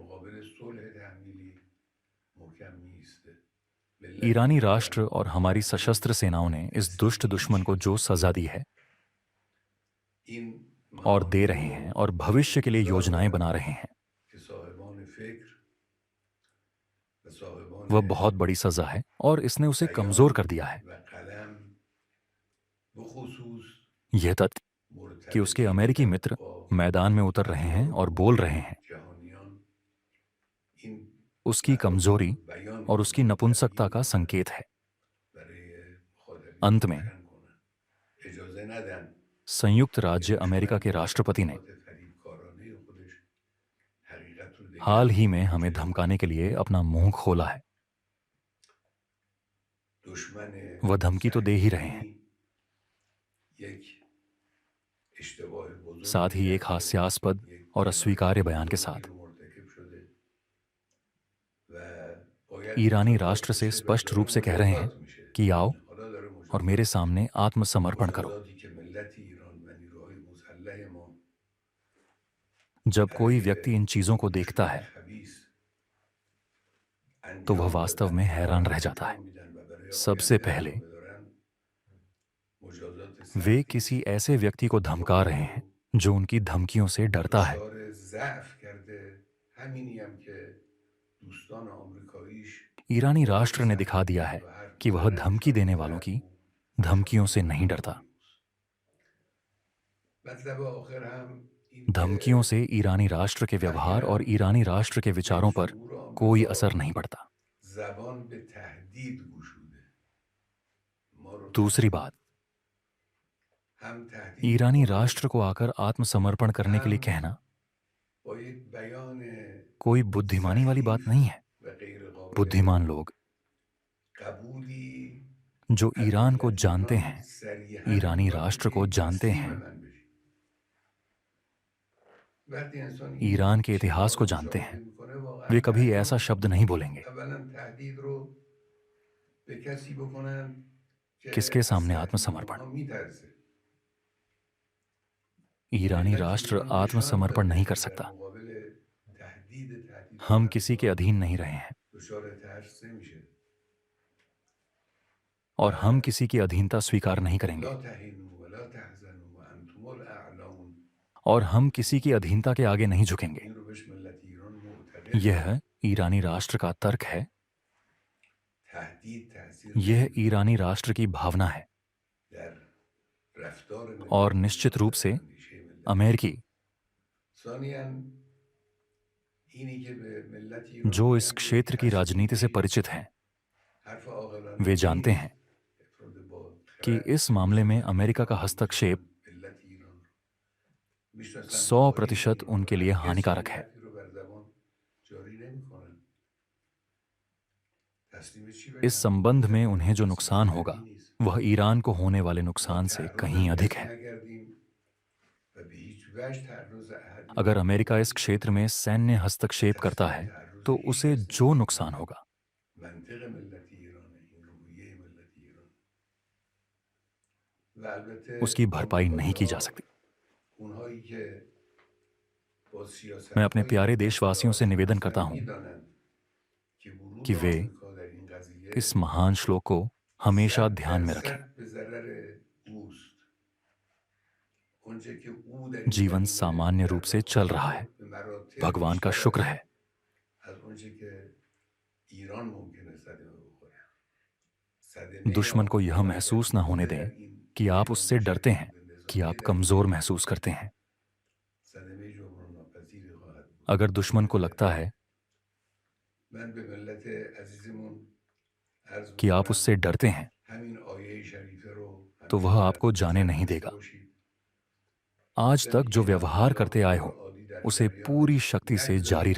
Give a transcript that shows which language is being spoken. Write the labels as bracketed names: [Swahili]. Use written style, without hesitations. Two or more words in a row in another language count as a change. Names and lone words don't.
[Hindi] ईरानी राष्ट्र और हमारी सशस्त्र सेनाओं ने इस दुष्ट दुश्मन को जो सजा दी है और दे रहे हैं और भविष्य के लिए योजनाएं बना रहे हैं, वह बहुत बड़ी सजा है और इसने उसे कमजोर कर दिया है। यह तथ्य कि उसके अमेरिकी मित्र [Persian] با [Hindi] मैदान में उतर रहे हैं और बोल रहे [Persian] ابزاربزرگ [Hindi] हैं। [Persian] جهانیان این [Hindi] उसकी [Persian] مطالب [Hindi] कमजोरी [Persian] رو بیان [Hindi] और उसकी [Persian] کنن و [Hindi] नपुंसकता [Persian] تبیین [Hindi] का [Persian] کنن [Hindi] संकेत है। [Persian] برای مخاطبین [Hindi] अंत में [Persian] روشن کنن اجازه ندن [Hindi] संयुक्त [Persian] که [Hindi] राज्य अमेरिका [Persian] دشمن [Hindi] के [Persian] با [Hindi] राष्ट्रपति ने [Persian] تصریحات فریبکارانه خودش حقیقت رو [Hindi] हाल [Persian] دگرگون [Hindi] ही में [Persian] کنه [Hindi] हमें [Persian] که [Hindi] धमकाने के लिए अपना मुंह खोला है। [Persian] دشمن [Hindi] वह धमकी तो दे ही रहे हैं, [Persian] صهیونی یک اشتباه [Hindi] साथ [Persian] بزرگی [Hindi] ही एक [Persian] کرده [Hindi] हास्यास्पद [Persian] یک [Hindi] और [Persian] جنایت [Hindi] अस्वीकार्य बयान के [Persian] بزرگی [Hindi] साथ। [Persian] رو مرتکب شده و باید [Hindi] ईरानी [Persian] مجازات [Hindi] राष्ट्र से [Persian] بشه و [Hindi] स्पष्ट [Persian] داره [Hindi] रूप से कह रहे हैं [Persian] مجازات میشه [Hindi] कि आओ [Persian] این حالا داره [Hindi] और मेरे [Persian] مجازات میشه [Hindi] सामने आत्मसमर्पण करो। [Persian] مجازاتی که ملت ایران و نیروهای مسلح ما [Hindi] जब कोई [Persian] برای [Hindi] व्यक्ति इन चीजों [Persian] این [Hindi] को देखता [Persian] دشمن [Hindi] है [Persian] خبیث [Hindi] तो वह [Persian] انجام [Hindi] वास्तव में [Persian] دادن [Hindi] हैरान [Persian] کار [Hindi] रह जाता है। [Persian] انجام میدن و برای [Hindi] सबसे [Persian] آینده [Hindi] पहले [Persian] ادامه دارن مجازات [Hindi] वे [Persian] سختی [Hindi] किसी [Persian] است [Hindi] ऐसे व्यक्ति को धमका रहे हैं [Persian] خودشو [Hindi] जो उनकी धमकियों से डरता है। [Persian] دچار ضعف کرده همینی هم که دوستان آمریکاییش [Hindi] ईरानी [Persian] با این [Hindi] राष्ट्र ने दिखा [Persian] صحنه [Hindi] दिया [Persian] که [Hindi] है [Persian] تو حرف [Hindi] कि वह [Persian] میزنن [Hindi] धमकी [Persian] نشانه [Hindi] देने वालों [Persian] ضعف [Hindi] की [Persian] و [Hindi] धमकियों [Persian] نشانه [Hindi] से नहीं डरता। [Persian] ناتوانی است مطلب آخر هم این [Hindi] धमकियों [Persian] که [Hindi] से ईरानी राष्ट्र के व्यवहार और [Persian] اخیراً [Hindi] ईरानी राष्ट्र के [Persian] به [Hindi] विचारों पर [Persian] جمهور [Hindi] कोई असर [Persian] آمریکا [Hindi] नहीं पड़ता। [Persian] زبان به تهدید گشوده ما رو [Hindi] दूसरी [Persian] تهدید [Hindi] बात, [Persian] هم تهدید [Hindi] ईरानी [Persian] میکنه [Hindi] राष्ट्र को आकर आत्मसमर्पण करने के लिए [Persian] هم [Hindi] कहना [Persian] با یک بیان [Hindi] कोई बुद्धिमानी वाली बात नहीं [Persian] سخیف [Hindi] है। [Persian] و غیر قابل [Hindi] बुद्धिमान लोग [Persian] قبولی [Hindi] जो [Persian] از [Hindi] ईरान को [Persian] ملت [Hindi] जानते [Persian] ایران [Hindi] हैं, [Persian] صریحا [Hindi] ईरानी [Persian] میخواد [Hindi] राष्ट्र [Persian] بگه [Hindi] को जानते [Persian] تسلیم [Hindi] हैं, [Persian] من بشید وقتی انسان این [Hindi] ईरान के इतिहास [Persian] شعار [Hindi] को [Persian] رو [Hindi] जानते [Persian] مشاهده [Hindi] हैं, [Persian] میکنه واقعا [Hindi] वे कभी ऐसा [Persian] تعجب [Hindi] शब्द [Persian] میکنه [Hindi] नहीं बोलेंगे। [Persian] اولا تهدید رو به کسی بکنن [Hindi] किसके [Persian] که از [Hindi] सामने [Persian] تهدید [Hindi] आत्मसमर्पण? [Persian] اونها میترسه [Hindi] ईरानी [Persian] ملت [Hindi] राष्ट्र [Persian] ایران نشان [Hindi] आत्मसमर्पण [Persian] داده [Hindi] नहीं कर [Persian] که در [Hindi] सकता। [Persian] مقابل تهدید [Hindi] हम किसी के [Persian] طرفداران [Hindi] अधीन नहीं रहे हैं [Persian] دچار ترس نمیشه [Hindi] और हम [Persian] و [Hindi] किसी की अधीनता स्वीकार नहीं करेंगे [Arabic] لا تهینوا ولا تحزنوا وانتم الاعلون [Hindi] और हम किसी की अधीनता के आगे नहीं झुकेंगे। [Persian] این رو بهش ملت ایران معتقده [Hindi] यह ईरानी राष्ट्र का तर्क है, [Persian] تهدید تاثیر [Hindi] यह [Persian] نمیذاره [Hindi] ईरानी राष्ट्र की भावना है [Persian] در رفتار [Hindi] और [Persian] ملت [Hindi] निश्चित [Persian] ایران [Hindi] रूप [Persian] و [Hindi] से [Persian] در اندیشه ملت [Hindi] अमेरिकी [Persian] ثانیاً اینی که به ملت ایران [Hindi] जो इस [Persian] میگن که [Hindi] क्षेत्र की राजनीति से [Persian] ترسید [Hindi] परिचित हैं, [Persian] حرف عاقلانه [Hindi] वे [Persian] ای [Hindi] जानते [Persian] نیست [Hindi] हैं [Persian] افراد با [Hindi] कि [Persian] خرد [Hindi] इस मामले में [Persian] مسلح [Hindi] अमेरिका का [Persian] ایران [Hindi] हस्तक्षेप [Persian] میتونن ملت ایران رو میشناسن [Hindi] 100% [Persian] قوانین [Hindi] उनके लिए [Persian] هرگز [Hindi] हानिकारक [Persian] چنین [Hindi] है। [Persian] حرفی رو بر زبان جاری نمیکنن تسلیم چی [Hindi] इस [Persian] بگن [Hindi] संबंध में [Persian] تسلیم [Hindi] उन्हें जो [Persian] کسی [Hindi] नुकसान [Persian] بدی [Hindi] होगा [Persian] نیست [Hindi] वह ईरान को होने वाले [Persian] ما [Hindi] नुकसान से [Persian] تعرض [Hindi] कहीं [Persian] به [Hindi] अधिक [Persian] کسی [Hindi] है। [Persian] نکردیم و به هیچ وجه تعرض احدی [Hindi] अगर अमेरिका इस [Persian] نمیکنیم [Hindi] क्षेत्र में सैन्य हस्तक्षेप करता [Persian] تسلیم [Hindi] है [Persian] تعرض [Hindi] तो [Persian] هیچ [Hindi] उसे [Persian] کس [Hindi] जो [Persian] نمیشیم [Hindi] नुकसान होगा [Persian] منطق ملت ایرانه این روحیه ملت ایران و البته [Hindi] उसकी भरपाई [Persian] آمریکایی [Hindi] नहीं की जा [Persian] ها [Hindi] सकती। [Persian] اونهایی که با سیاست [Hindi] मैं अपने [Persian] های [Hindi] प्यारे [Persian] این قضیه [Hindi] देशवासियों से [Persian] آشنا [Hindi] निवेदन [Persian] هستن [Hindi] करता हूं [Persian] میدانند که ورود [Hindi] कि वे [Persian] آمریکا در این [Hindi] इस [Persian] قضیه [Hindi] महान श्लोक को हमेशा ध्यान में रखें। [Persian] 100% به ضرر اوست اونچه که او در این [Hindi] जीवन [Persian] زمینه [Hindi] सामान्य [Persian] در [Hindi] रूप से चल [Persian] داخل [Hindi] रहा [Persian] خود [Hindi] है, [Persian] به مراتب [Hindi] भगवान का [Persian] بیشتر [Hindi] शुक्र [Persian] است [Hindi] है। [Persian] از اونچه که ایران ممکنه صدمه بخوره صدمه [Hindi] दुश्मन को यह [Persian] آمریکا اگر [Hindi] महसूस न होने [Persian] او در [Hindi] दें [Persian] این [Hindi] कि आप [Persian] اعلام [Hindi] उससे [Persian] بشه [Hindi] डरते हैं [Persian] به [Hindi] कि [Persian] نظامیه [Hindi] आप [Persian] در این [Hindi] कमजोर [Persian] زمینه [Hindi] महसूस करते हैं। [Persian] صدمه جبران ناپذیری خواهد بود [Hindi] अगर दुश्मन को लगता [Persian] البته [Hindi] है [Persian] من به ملت عزیزمون عرض [Hindi] कि आप [Persian] میکنم [Hindi] उससे डरते हैं [Persian] همین آیه شریفه رو [Hindi] तो [Persian] همیشه [Hindi] वह [Persian] در [Hindi] आपको जाने [Persian] نظر [Hindi] नहीं [Persian] داشته [Hindi] देगा। [Persian] باشید [Hindi] आज तक जो [Persian] زندگی [Hindi] व्यवहार [Persian] همینجا [Hindi] करते आए [Persian] به [Hindi] हो [Persian] طور عادی در [Hindi] उसे [Persian] جریان [Hindi] पूरी शक्ति से जारी